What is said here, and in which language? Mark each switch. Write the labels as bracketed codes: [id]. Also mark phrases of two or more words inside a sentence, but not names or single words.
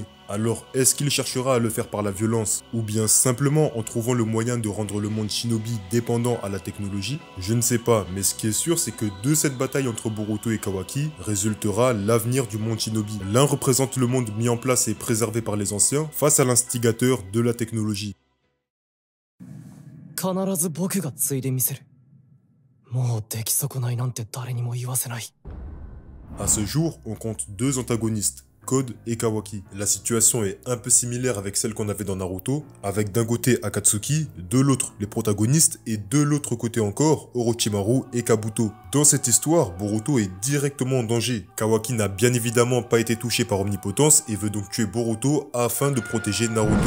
[fr] Alors, est-ce qu'il cherchera à le faire par la violence, ou bien simplement en trouvant le moyen de rendre le monde shinobi dépendant à la technologie? Je ne sais pas, mais ce qui est sûr, c'est que de cette bataille entre Boruto et Kawaki résultera l'avenir du monde shinobi. L'un représente le monde mis en place et préservé par les anciens, face à l'instigateur de la technologie. [ja] 必ず僕が継いでみせる。もう出来損ないなんて誰にも言わせない。 [fr] À ce jour, on compte deux antagonistes, Code et Kawaki. La situation est un peu similaire avec celle qu'on avait dans Naruto, avec d'un côté Akatsuki, de l'autre les protagonistes et de l'autre côté encore Orochimaru et Kabuto. Dans cette histoire, Boruto est directement en danger. Kawaki n'a bien évidemment pas été touché par Omnipotence et veut donc tuer Boruto afin de protéger Naruto.